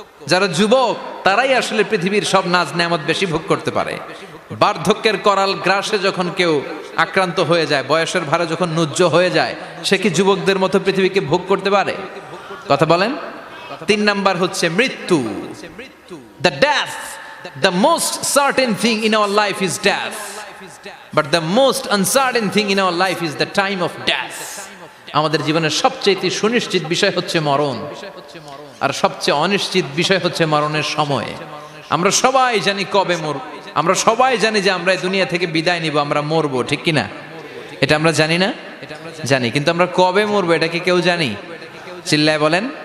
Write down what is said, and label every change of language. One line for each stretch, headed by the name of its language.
Bangla: যারা যুবক তারাই আসলে পৃথিবীর সব নাজ নেয়ামত বেশি ভোগ করতে পারে। বার্ধক্যের করাল গ্রাসে যখন কেউ আক্রান্ত হয়ে যায়, বয়সের ভারে যখন নুজ্জ হয়ে যায়, সে কি যুবকদের মতো পৃথিবীকে ভোগ করতে পারে? কথা বলেন। তিন নাম্বার হচ্ছে মৃত্যু,
English: The death. the most certain thing in our life is death, but the most uncertain thing in our life is the time of death.
Bangla: আমাদের জীবনের সবচেয়ে সুনিশ্চিত বিষয় হচ্ছে মরণ, আর সবচেয়ে অনিশ্চিত বিষয় হচ্ছে মরণের সময়। আমরা সবাই জানি কবে মরব, আমরা সবাই জানি যে আমরা এই দুনিয়া থেকে বিদায় নিব, আমরা মরবো, ঠিক কি না? এটা আমরা জানি না? জানি, কিন্তু আমরা কবে মরবো এটা কি কেউ জানি? চিল্লায় বলেন।